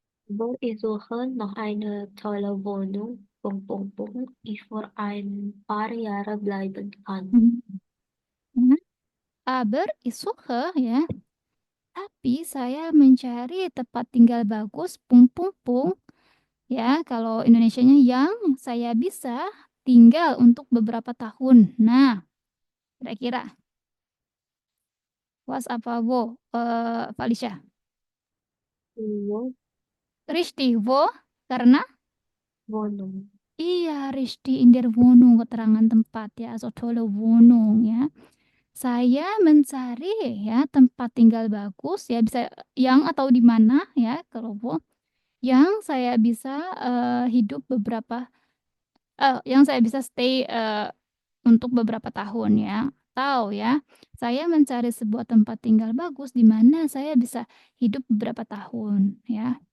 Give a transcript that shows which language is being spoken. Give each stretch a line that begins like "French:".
German: Aber ich suche noch eine tolle Wohnung, ich für ein paar Jahre bleiben kann. ya. Aber ich suche, ya.
Indonesian: Tapi saya mencari tempat tinggal bagus, ya, kalau Indonesianya yang saya bisa tinggal untuk beberapa tahun. Nah, kira-kira was apa wo, Felicia?
German: Wo Richtig, wo?
Indonesian: Karena
German: Wohnung.
Indonesian: iya,
German: richtig in der Wohnung,
Indonesian: keterangan tempat ya,
German: so tolle Wohnung
Indonesian: ya. Saya mencari ya tempat tinggal bagus ya, bisa yang atau di mana ya, kalau wo, yang saya bisa hidup beberapa yang saya bisa stay untuk beberapa tahun ya. Atau ya, saya mencari sebuah tempat tinggal bagus di mana saya bisa hidup beberapa tahun ya.